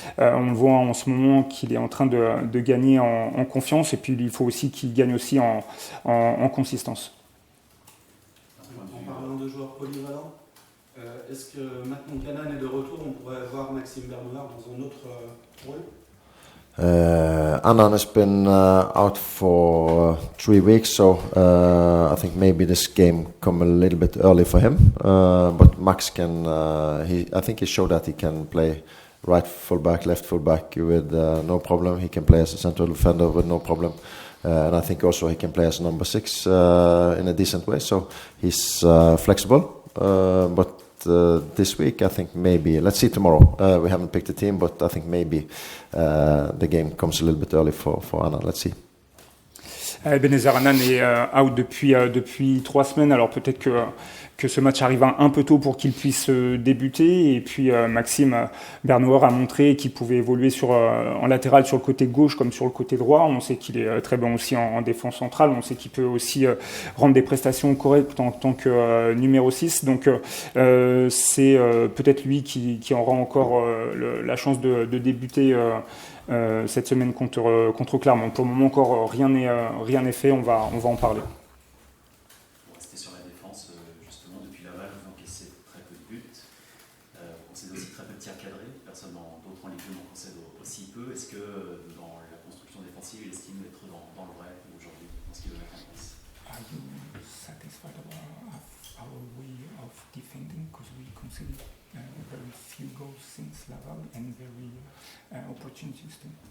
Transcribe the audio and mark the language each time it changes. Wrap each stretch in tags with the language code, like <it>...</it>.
<fr>On le voit en ce moment qu'il est en train de gagner en confiance, et puis il faut aussi qu'il gagne aussi en consistance. En parlant de joueurs polyvalents, est-ce que maintenant que Canan est de retour, on pourrait voir Maxime Bernoard dans un autre rôle?</fr> <en>Anand has been out for 3 weeks, so I think maybe this game come a little bit early for him. But Max can, I think he showed that he can play right fullback, left fullback with no problem. He can play as a central defender with no problem. And I think also he can play as number 6 in a decent way. So he's flexible, but this week I think maybe, let's see tomorrow, we haven't picked a team, but I think maybe the game comes a little bit early for Anand. Let's see.</en> <fr>Ebenezer Anand est out depuis 3 semaines, alors peut-être que ce match arrive un peu tôt pour qu'il puisse débuter, et puis Maxime Bernoard a montré qu'il pouvait évoluer en latéral sur le côté gauche comme sur le côté droit. On sait qu'il est très bon aussi en défense centrale, on sait qu'il peut aussi rendre des prestations correctes en tant que numéro 6, donc c'est peut-être lui qui aura encore la chance de débuter cette semaine contre Clermont. Pour le moment encore rien n'est fait, on va en parler. Pour rester sur la défense, justement depuis Laval, vous encaissez très peu de buts, vous concédez aussi très peu de tirs cadrés, personne d'autre en Ligue 2 n'en concède aussi peu. Est-ce que dans la construction défensive, il estime être dans le vrai aujourd'hui, dans ce qu'il veut mettre en place?</fr> <en>Are you satisfied about our way of defending? Because we conceded very few goals since Laval and very opportunities too.</en>